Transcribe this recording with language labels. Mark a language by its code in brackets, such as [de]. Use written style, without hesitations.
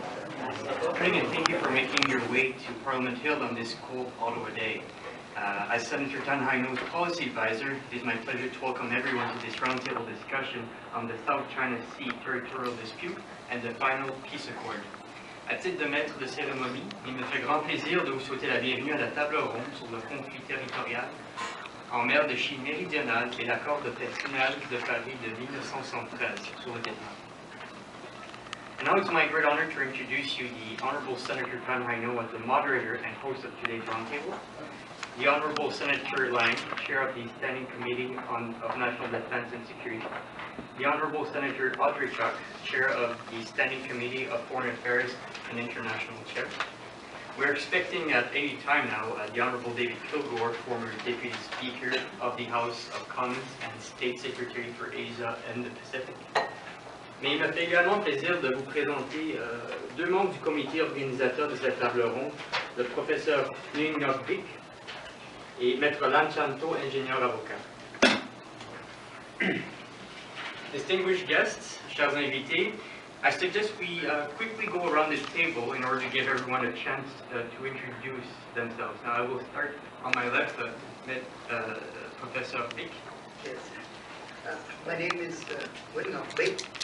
[en] Thank you for making your way to Parliament Hill on this cold Ottawa day. As Senator Tanhaino's policy advisor, it is my pleasure to welcome everyone to this roundtable discussion on the South China Sea territorial dispute and the final peace accord. [fr] À titre de maître de cérémonie, il me fait grand plaisir de vous souhaiter la bienvenue à la table ronde sur le conflit territorial en mer de Chine méridionale et l'accord de paix final de Paris de 1973 sur le Vietnam. [en] And now it's my great honor to introduce you the Honorable Senator Tanhaino as the moderator and host of today's roundtable, the Honorable Senator Lang, Chair of the Standing Committee of National Defense and Security, the Honorable Senator Audrey-Chuck, Chair of the Standing Committee of Foreign Affairs and International Chair. We're expecting at any time now the Honorable David Kilgore, former Deputy Speaker of the House of Commons and State Secretary for Asia and the Pacific. [fr] Mais il me fait également plaisir de vous présenter deux membres du comité organisateur de cette table ronde, le professeur Ngọc Bích et Maître Lâm Chấn Thọ, ingénieur avocat. [en] Distinguished guests, [fr] chers invités, [en] I suggest we quickly go around this table in order to give everyone a chance to introduce themselves. Now I will start on my left with Professor Bích. Yes. My name is Ngọc Bích.